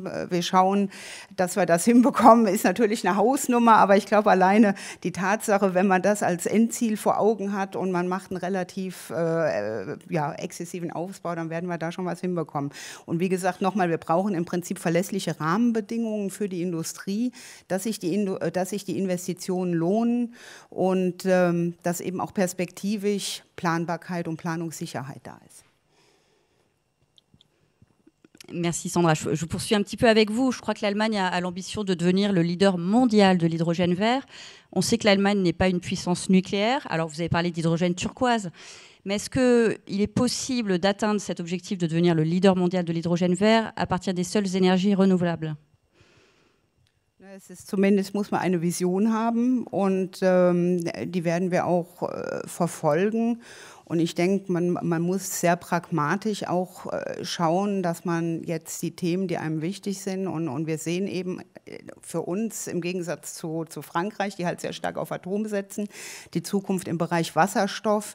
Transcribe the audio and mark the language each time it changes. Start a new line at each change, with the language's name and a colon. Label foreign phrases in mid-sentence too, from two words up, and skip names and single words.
German: Wir schauen, dass wir das hinbekommen, ist natürlich eine Hausnummer, aber ich glaube alleine die Tatsache, wenn man das als Endziel vor Augen hat und man macht einen relativ exzessiven Aufbau, dann werden wir da schon was hinbekommen. Und wie gesagt, nochmal, wir brauchen im Prinzip verlässliche Rahmenbedingungen für die Industrie, dass sich die Investitionen lohnen und dass eben auch perspektivisch Planbarkeit und Planungssicherheit da ist.
French: Merci Sandra. Je poursuis un petit peu avec vous. Je crois que l'Allemagne a l'ambition de devenir le leader mondial de l'hydrogène vert. On sait que l'Allemagne n'est pas une puissance nucléaire. Alors vous avez parlé d'hydrogène turquoise. Mais est-ce qu'il est possible d'atteindre cet objectif de devenir le leader mondial de l'hydrogène vert à partir des seules énergies renouvelables?
German: Es ist zumindest, muss man eine Vision haben und die werden wir auch verfolgen. Und ich denke, man muss sehr pragmatisch auch schauen, dass man jetzt die Themen, die einem wichtig sind, und wir sehen eben für uns im Gegensatz zu Frankreich, die halt sehr stark auf Atom setzen, die Zukunft im Bereich Wasserstoff.